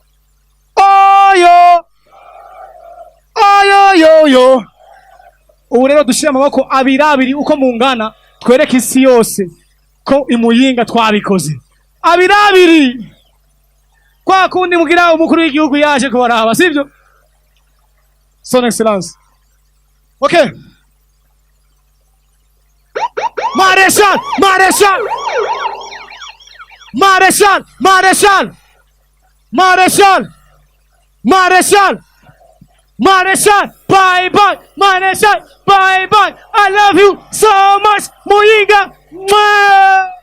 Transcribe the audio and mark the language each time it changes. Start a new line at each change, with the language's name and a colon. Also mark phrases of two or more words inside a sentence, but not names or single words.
Rundi: Ayo. Ayo yo yo. Ubu rero dushira amaboko abiri uko mungana, twereke isi yose ko imuyinga twabikoze. Abiri. Kwa kundi mugira umukuru w'igihugu yaje kubaraba, sivyo?
French: Son Excellence. Okay. Marechal.
English: Bye bye. Marechal, bye bye. I love you so much, Muyinga.